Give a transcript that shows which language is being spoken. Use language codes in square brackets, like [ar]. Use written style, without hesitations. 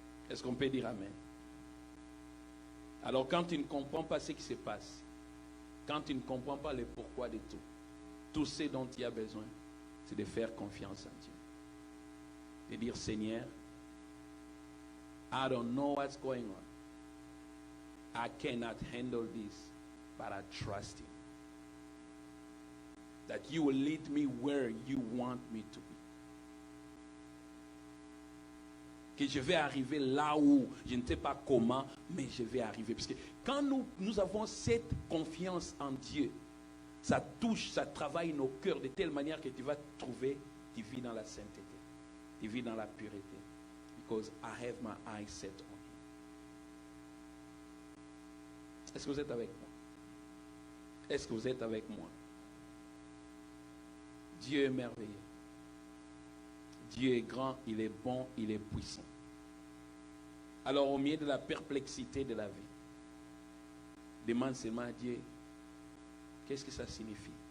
[fr] Est-ce qu'on peut dire Amen? Alors quand tu ne comprends pas ce qui se passe, quand tu ne comprends pas le pourquoi de tout ce dont tu as besoin, c'est de faire confiance en Dieu. De dire, Seigneur, [en] I don't know what's going on. I cannot handle this, but I trust Him. That you will lead me where you want me to be. [fr] Que je vais arriver là où je ne sais pas comment, mais je vais arriver. Parce que quand nous avons cette confiance en Dieu, ça touche, ça travaille nos cœurs de telle manière que tu vas trouver, tu vis dans la sainteté, tu vis dans la pureté. [en] Because I have my eyes set on Him. [fr] Est-ce que vous êtes avec moi? Est-ce que vous êtes avec moi? Dieu est merveilleux. Dieu est grand, il est bon, il est puissant. Alors au milieu de la perplexité de la vie, demande seulement à Dieu, qu'est-ce que ça signifie?